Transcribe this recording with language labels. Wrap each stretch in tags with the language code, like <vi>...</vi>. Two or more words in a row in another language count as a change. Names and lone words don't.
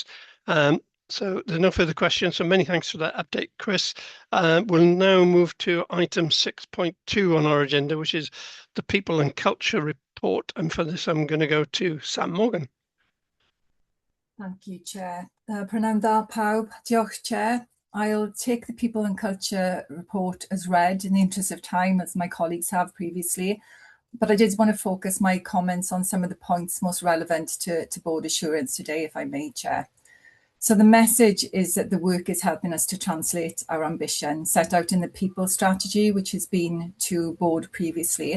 <en>So there's no further questions. So many thanks for that update, Chris. We'll now move to item 6.2 on our agenda, which is the People and Culture Report. And for this, I'm going to go to Sam Morgan. Thank you, Chair.</en> <cy>Prynawn dda pawb. Diolch,</cy> <en>Chair. I'll take the People and Culture report as read in the interest of time, as my colleagues have previously. But I did want to focus my comments on some of the points most relevant to board assurance today, if I may, Chair. So the message is that the work is helping us to translate our ambition set out in the People strategy, which has been to board previously.</en>